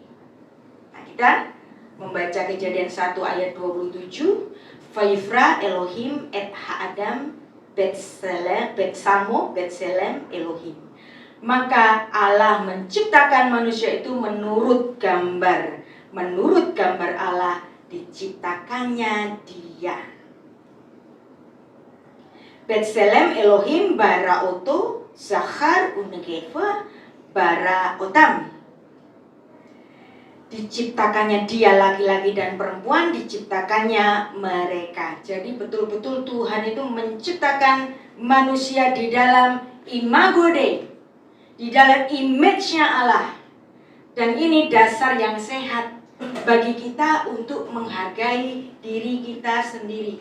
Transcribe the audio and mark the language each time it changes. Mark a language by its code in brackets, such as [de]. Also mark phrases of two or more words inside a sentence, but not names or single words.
[id] Nah, kita membaca Kejadian 1 ayat 27, [he] ויברא אלוהים את האדם בצלם אלוהים. [id] Maka Allah menciptakan manusia itu menurut gambar Allah diciptakannya dia. [he] בצלם אלוהים ברא אותו זכר ונקבה ברא אותם. [id] diciptakannya dia laki-laki dan perempuan, diciptakannya mereka. Jadi betul-betul Tuhan itu menciptakan manusia di dalam [la] imago Dei, [id] di dalam image-nya Allah. Dan ini dasar yang sehat bagi kita untuk menghargai diri kita sendiri.